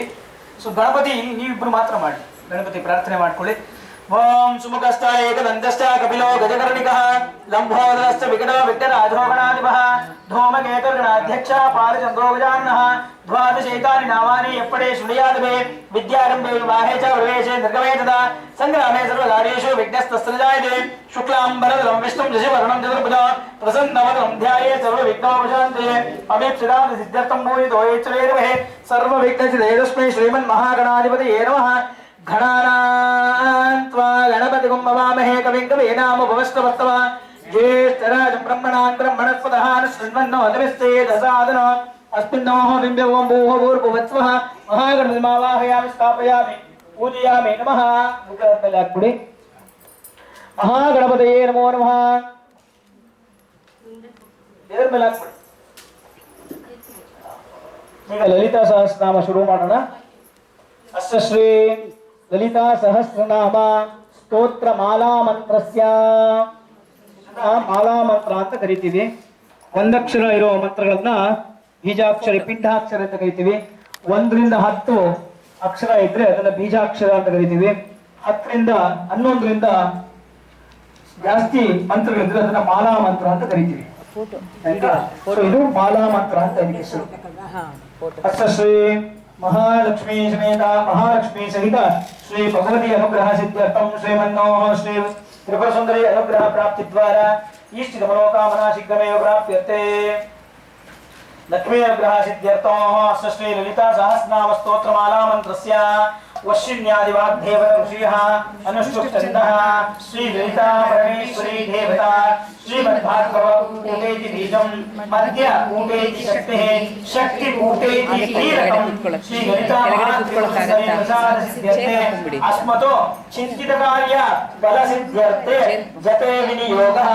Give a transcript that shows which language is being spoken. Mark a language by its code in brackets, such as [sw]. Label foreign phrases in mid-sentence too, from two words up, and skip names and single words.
[kn] ಸೊ ಗಣಪತಿ ನೀವಿಬ್ರು ಮಾತ್ರ ಮಾಡಿ, ಗಣಪತಿ ಪ್ರಾರ್ಥನೆ ಮಾಡ್ಕೊಳ್ಳಿ. [sa] ಓಂ ಸುಮುಖಸ್ಥ ಏಕದಂತಶ್ಚ ಕಪಿಲೋ ಗಜಕರ್ಣಿಕಃ ಲಂಬೋದರಶ್ಚ ವಿಕಟೋ ವಿಘ್ನರಾಜೋಗಣಾಧಿಪಃ ಧೂಮಕೇತುರ್ಗಣಾಧ್ಯಕ್ಷ ಪಾಲಚಂದ್ರೋಗಜಾನ್ನಃ ದ್ವಾದಶೈತಾನಿ ನಾಮಾನಿ ಎಪ್ಪಡೆ ಶೃಣುಯಾದವೇ ವಿದ್ಯಾರಂಭೆ ವಿವಾಹೇ ಚ ಪ್ರವೇಶೆ ನಿರ್ಗಮೇ ತದಾ ಸಂಗ್ರಾಮೇ ಸರ್ವಕಾರ್ಯೇಷು ವಿಘ್ನಸ್ತಸ್ಸೃಜಾಯತೆ ಶುಕ್ಲಾಂಬರಧರಂ ವಿಷ್ಣುಂ ಶಶಿವರ್ಣಂ ಚತುರ್ಭುಜ ಪ್ರಸನ್ನವದನಂ ಧ್ಯಾಯೇತ್ ಸರ್ವವಿಘ್ನೋಪಶಾಂತಯೇ ಅಭೀಪ್ಸಿತಾಂ ಸಿದ್ಧ್ಯರ್ಥಂ ಭೂಯಿतो येच्चवेदमहे सर्वविघ्नचिदे तस्मै श्रीमन्महागणाधिपतये नमः. घनानान्त्वा गणपतिगुं भवामहे कविं कवीनामुपवस्त्रवत्तम ज्येष्ठराजं ब्रह्मणान् ब्रह्मणस्पतः शृण्वन्नो नमस्ते दसादनो अस्मिन्नोः बिम्बे ओं भूः भूर्भुवस्वः महागणपतिमावाहयामि स्थापयामि पूजयामि नमः. [kn] ಮುಖದಲ್ಲಿ ಹಾಕ್ಬಿಡಿ. [sa] ಮಹಾಗಣಪತಿಯೇ ನಮೋ ನಮಃ. [kn] ದೇವರ ಮೇಲೆ ಹಾಕ್ಬಿಡಿ. ಈಗ ಲಲಿತಾ ಸಹಸ್ರನಾಮ ಶುರು ಮಾಡೋಣ. [sa] ಅಸ್ಯ ಶ್ರೀ ಲಲಿತಾ ಸಹಸ್ರನಾಮ ಸ್ತೋತ್ರ ಮಾಲಾ ಮಂತ್ರಸ್ಯ [kn] ಮಾಲಾ ಮಂತ್ರ ಅಂತ ಕರಿತೀವಿ. ಒಂದಕ್ಷರ ಇರೋ ಮಂತ್ರಗಳನ್ನ ಬೀಜಾಕ್ಷರ ಪಿಂಡಾಕ್ಷರ ಅಂತ ಕರಿತೀವಿ. 1 ರಿಂದ 10 ಅಕ್ಷರ ಇದ್ರೆ ಅದನ್ನ ಬೀಜಾಕ್ಷರ ಅಂತ ಕರಿತೀವಿ. 10 ರಿಂದ 11 ರಿಂದ ಜಾಸ್ತಿ ಮಂತ್ರಗಳಿದ್ರೆ ಅದನ್ನ ಮಾಲಾ ಮಂತ್ರ ಅಂತ ಕರಿತೀವಿ. ಇದು ಮಾಲಾ ಮಂತ್ರ ಅಂತ ಹೆಸರು. [sa] ಅಸ್ಯ ಶ್ರೀ महालक्ष्मी समेत महालक्ष्मी सहित श्री भगवती अनुग्रह सिद्ध्यर्थम श्रीमन्नोः श्री त्रिपुर सुंदरी अनुग्रह प्राप्ति द्वारा इष्ट मनोकामना शीघ्रमेव प्राप्यते. लक्ष्मी अनुग्रह सिद्ध्यर्थम अस्य श्री ललिता सहस्रनाम स्तोत्रमाला मंत्रस्य वशिन्यादिवाग्देवता ऋषिः अनुष्ठुप्छन्दः श्री ललिता परमेश्वरी देवता श्रीमद्भागवतेति बीजं मध्य ऊटेति शक्तिः शक्ति ऊटेति कीलकं श्री ललिता महात्म्यप्रसादसिद्ध्यर्थे अस्मतो चिन्तितकार्य बलसिद्ध्यर्थे जपे विनियोगः.